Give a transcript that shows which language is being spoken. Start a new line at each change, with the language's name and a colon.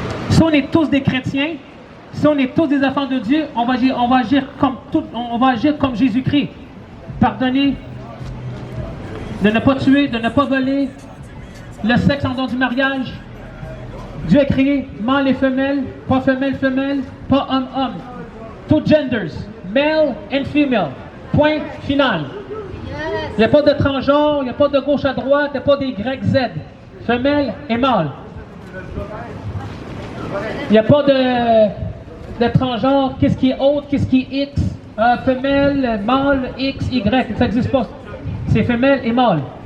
French: Si on est tous des chrétiens, si on est tous des enfants de Dieu, on va agir comme Jésus-Christ. Pardonner, de ne pas tuer, de ne pas voler, le sexe en dehors du mariage. Dieu a créé mâle et femelle, pas femelle, pas homme, homme.
English: Two genders, male and female.
French: Point final. Il n'y a pas de transgenre, il n'y a pas de gauche à droite, il n'y a pas des grecs Z. Femelle et mâle. Il n'y a pas de transgenre, qu'est-ce qui est autre, qu'est-ce qui est X, femelle, mâle, X, Y, ça n'existe pas. C'est femelle et mâle.